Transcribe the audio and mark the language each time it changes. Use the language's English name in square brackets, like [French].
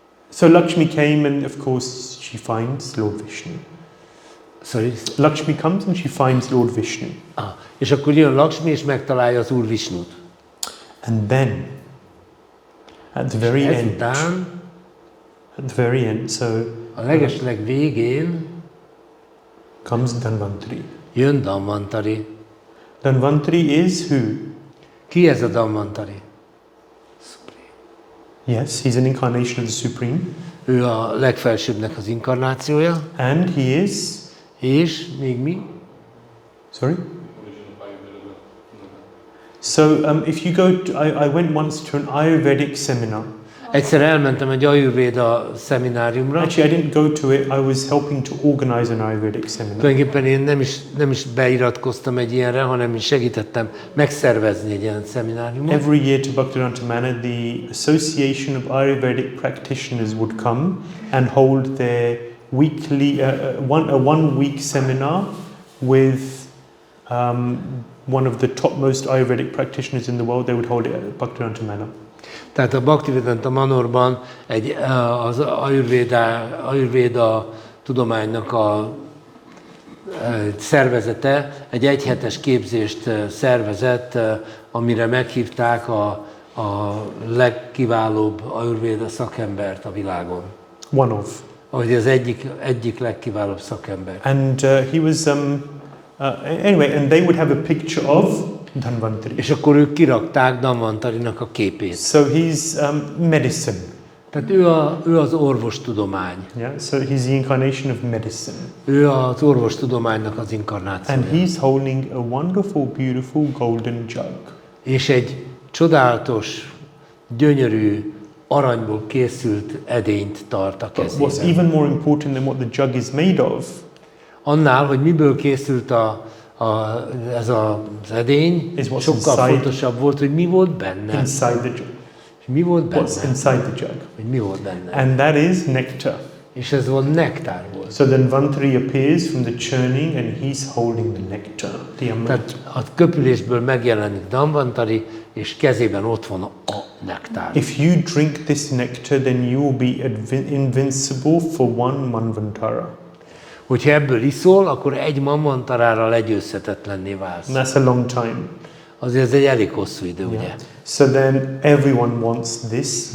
[English] So Lakshmi came and of course she finds Lord Vishnu. Sorry. Lakshmi comes and she finds Lord Vishnu. [Hungarian] És akkor jön Lakshmi és megtalálja az Úr Visnut. [English] And then at the very end, [Hungarian] Ezután [English] at the very end, so [Hungarian] a legesleg végén [English] comes Dhanvantari. [Hungarian] jön Dhanvantari. [English] Dhanvantari is who? [Hungarian] Ki ez a Dhanvantari? [English] Yes, he's an incarnation of the Supreme. [Hungarian] Ő a legfelsőbbnek az inkarnációja, [English] And he is, [Hungarian] és még mi? [English] sorry? So if you go to, I went once to an Ayurvedic seminar. [Hungarian] Egyszer elmentem egy Ayurvéda szemináriumra. [English] Actually, I didn't go to it. I was helping to organize an Ayurvedic seminar. [Hungarian] Tulajdonképpen én nem is beiratkoztam egy ilyenre, hanem is segítettem megszervezni egy ilyen szemináriumot. [English] Every year to Bhaktivedanta Manor, the Association of Ayurvedic Practitioners would come and hold their weekly, a one-week seminar with one of the topmost Ayurvedic practitioners in the world. They would hold it at Bhaktivedanta Manor. [Hungarian] Tehát a Bhaktivedanta Manorban az Ayurvéda tudománynak a szervezete egy egyhetes képzést szervezett, amire meghívták a legkiválóbb Ayurvéda szakembert a világon. [English] One of. [Hungarian] Vagy az egyik legkiválóbb szakember. [English] And he was, anyway, and they would have a picture of Dhanvantari. [Hungarian] És akkor ők kirakták Dhanvantarinak a képét. [English] So he's medicine. [Hungarian] Tehát ő az orvostudomány. [English] Yeah, so he's the incarnation of medicine. [Hungarian] Ő az orvostudománynak az inkarnációja. [English] And he's holding a wonderful, beautiful golden jug. [Hungarian] És egy csodálatos, gyönyörű, aranyból készült edényt tart a [English] But what's [Hungarian] kezében. [English] even more important than what the jug is made of [Hungarian] Annál, hogy miből készült ez az edény, [English] Is what's [Hungarian] sokkal [English] inside. [Hungarian] fontosabb volt, hogy mi volt benne. [English] inside the jug. [Hungarian] És mi volt benne? [English] What's inside the jug? [Hungarian] Hogy mi volt benne. [English] And that is nectar. [Hungarian] És ez volt nektár volt. [English] So then Vantari appears from the churning and he's holding the nectar, the amrit. [Hungarian] Tehát a köpülésből megjelenik Dhanvantari, és kezében ott van a nektár. [English] If you drink this nectar, then you will be invincible for one manvantara. [Hungarian] Hogyha ebből iszol, akkor egy manvantarára legyőzhetetlenné válsz. [English] And that's a long time. Azért ez egy elég hosszú idő, ugye? Yeah. So then everyone wants this